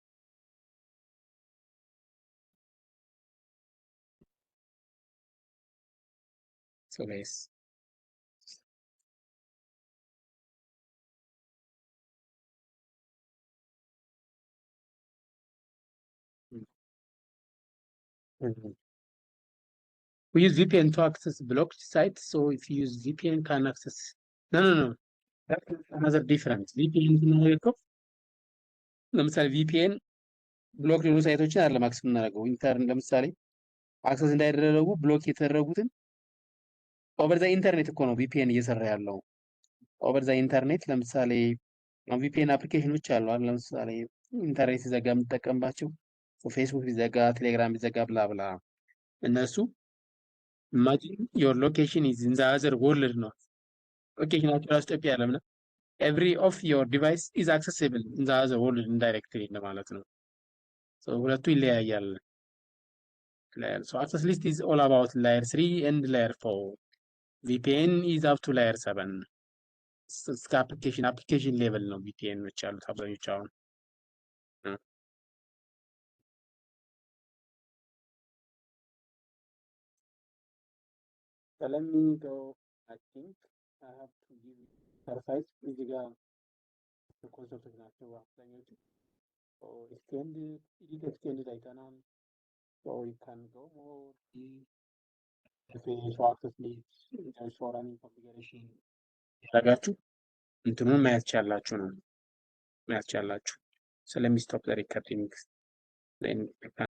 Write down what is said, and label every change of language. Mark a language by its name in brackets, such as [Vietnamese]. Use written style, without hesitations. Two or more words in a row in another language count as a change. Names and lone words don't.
[English] So guys, we use VPN to access blocked sites. So if you use VPN, can access. No. That's another difference. [Amharic] VPN ስናደርገው ለምሳሌ VPN ብሎክ የሆኑ ሳይቶችን አይደለም አክሰስ የምናደርገው። ኢንተርን ለምሳሌ አክሰስ እንዳይደረጉ ብሎክ የተደረጉትን [English] over the internet [Amharic] እኮ ነው VPN እየሰራ ያለው። [English] over the internet [Amharic] ለምሳሌ VPN አፕሊኬሽኖች አሉ። ለምሳሌ ኢንተርኔት ሲዘጋ የምንጠቀምባቸው ፌስቡክ ቢዘጋ፣ ቴሌግራም ቢዘጋ [English] blah blah [Amharic] እነሱ [English] imagine your location is in the other world [Amharic] ነው። ሎኬሽናቸው ራሱ ኢትዮጵያ ያለም ነው። [English] every of your device is accessible in the other world indirectly [Amharic] ለማለት ነው። so ሁለቱ ይለያያል። [English] so access list is all about layer 3 and layer 4. VPN is up to layer 7. [Amharic] እስከ [English] application level [Amharic] ነው VPNዎች ያሉት አብዛኞቹ አሁን። [English] So let me go. I think I have to give surface [Amharic] እዚህ ጋር ኮንሰፕቶች ናቸው አብዛኞቹ። [English] so extended አይተናል። so we can go more show access list show running configuration [Amharic] ያደረጋችሁ እንትኑን ማየት ቻላችሁ ነው ማየት ቻላችሁ። [English] so let me stop the recording then